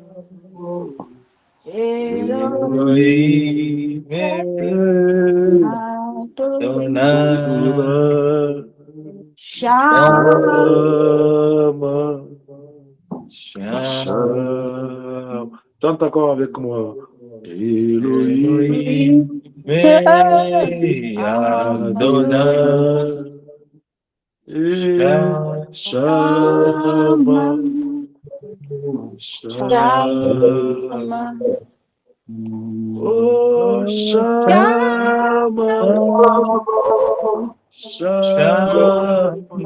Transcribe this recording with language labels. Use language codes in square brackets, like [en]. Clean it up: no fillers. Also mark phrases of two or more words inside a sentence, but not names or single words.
[he] Elohim, Adonai, Adonai, Shama, Shama, Shama. [fr] Chante encore avec moi. [he] Elohim, Adonai, Shama, Shama, oh Shama, Shama,